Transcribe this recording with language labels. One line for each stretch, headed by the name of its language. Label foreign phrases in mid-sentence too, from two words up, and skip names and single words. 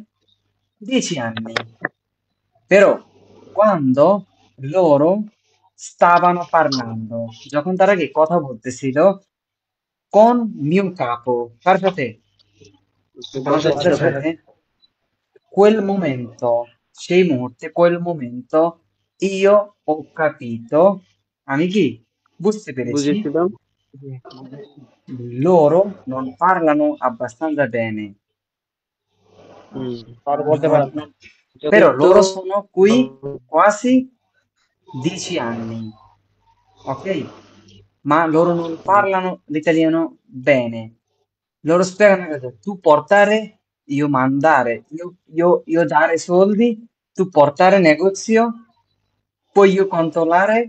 Italian: 10 anni. Però quando loro stavano parlando, già contare che cosa বলতেছিল con mio capo, guardate, stavano già Guarda te. quel momento,
Bangla: সেই মুহূর্তে,
Italian: quel momento, io ho capito, amici,
Bangla: বুঝতে পেরেছি, বুঝেছিলাম।
Italian: loro non parlano abbastanza bene. Mm,
Bangla: বলতে
Italian: Non-
Bangla: পারেন না।
Italian: non- Però
Bangla: যথেষ্ট
Italian: loro sono qui
Bangla: ভালো।
Italian: quasi 10 anni, ok? Ma loro non parlano l'italiano bene. Loro spiegano che tu portare, io mandare, io dare soldi, tu portare negozio, poi io controllare.